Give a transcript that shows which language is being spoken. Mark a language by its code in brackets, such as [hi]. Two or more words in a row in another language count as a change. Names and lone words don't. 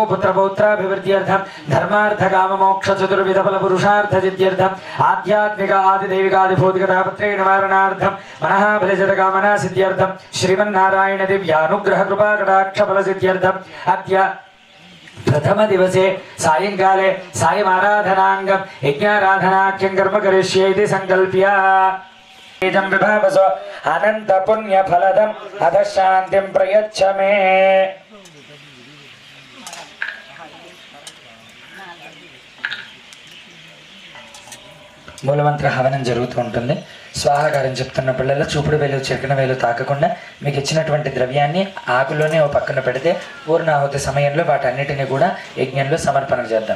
[sa] पुत्रपौत्राभिवृद्ध्यर्थं धर्मार्थ काम मोक्ष चतुर्विध फल पुरुषार्थ सिद्ध्यर्थं आध्यात्मिक आदिदैविक आदिभौतिक तापत्रय निवारणार्थं मनः बलजत कामना सिद्ध्यर्थं श्रीमन्नारायण दिव्यानुग्रह कृपा कटाक्ष फल सिद्ध्यर्थं अद्य प्रथम दिवसे सायंकाले सायमाराधनांगं यज्ञाराधनाख्यं कर्म करिष्ये इति संकल्प्य एजं विभावसो अनंत पुण्य फलदं अध शांतिं प्रयच्छ मे। [te] మూలమంత్ర హవనం జరుగుతూ ఉంటుంది. స్వాహాకారం చెప్తున్న పిల్లలు చూపుడు వేలు చిటికెన వేలు తాకకుండా మీకు ఇచ్చినటువంటి ద్రవ్యాన్ని ఆకులోనే ఓ పక్కన పెడితే పూర్ణాహుతి సమయంలో వాటన్నిటిని కూడా యజ్ఞంలో సమర్పణ చేద్దాం.